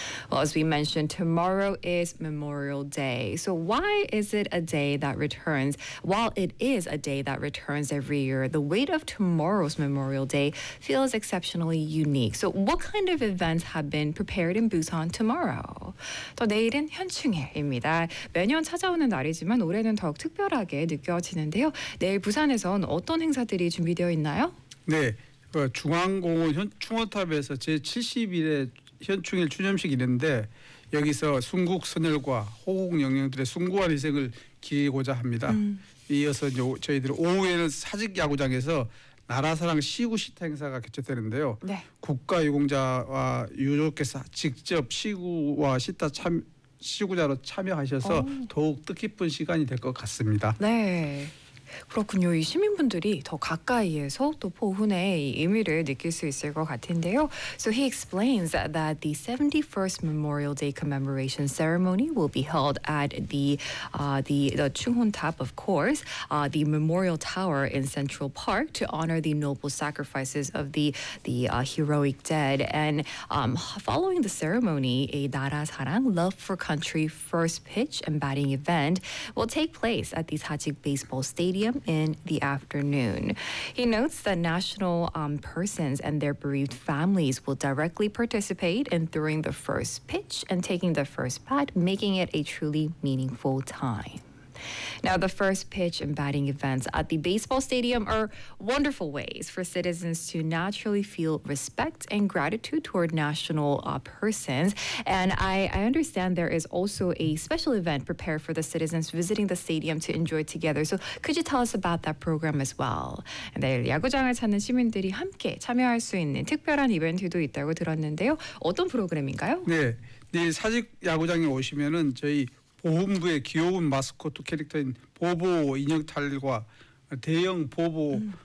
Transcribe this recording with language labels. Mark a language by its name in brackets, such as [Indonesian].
[English] Well, as we mentioned, tomorrow is Memorial Day. So why is it a day that returns? While it is a day that returns every year, the weight of tomorrow's Memorial Day feels exceptionally unique. So what kind of events have been prepared in Busan tomorrow? [Korean] 또 내일은 현충일입니다. 매년 찾아오는 날이지만 올해는 더욱 특별하게 느껴지는데요. 내일 부산에선 어떤 행사들이 준비되어 있나요? 네, 중앙공원 현충원탑에서 제70일에 현충일 추념식이 있는데 여기서 순국 선열과 호국 영령들의 숭고한 희생을 기리고자 합니다. 이어서 저희들 오후에는 사직 야구장에서 나라사랑 시구식 행사가 개최되는데요. 네. 국가유공자와 유족께서 직접 시구와 식사 시구자로 참여하셔서 더욱 뜻깊은 시간이 될 것 같습니다. 네. 그렇군요. 이 시민분들이 더 가까이에서 또 보훈의 의미를 느낄 수 있을 것 같은데요. [English] So he explains that the 71st Memorial Day commemoration ceremony will be held at the Chunghuntap, of course, the Memorial Tower in Central Park to honor the noble sacrifices of the heroic dead. And following the ceremony, a 나라 사랑, love for country first pitch and batting event will take place at the 사직 baseball stadium in the afternoon. He notes that national persons and their bereaved families will directly participate in throwing the first pitch and taking the first bat, making it a truly meaningful time. Now, the first pitch and batting events at the baseball stadium are wonderful ways for citizens to naturally feel respect and gratitude toward national persons. And I understand there is also a special event prepared for the citizens visiting the stadium to enjoy together. So could you tell us about that program as well? [Korean] 네, 야구장을 찾는 시민들이 함께 참여할 수 있는 특별한 이벤트도 있다고 들었는데요. 어떤 프로그램인가요? 네, 내일 사직 야구장에 오시면은 저희 보훈부의 귀여운 마스코트 캐릭터인 보보 인형탈과 대형 보보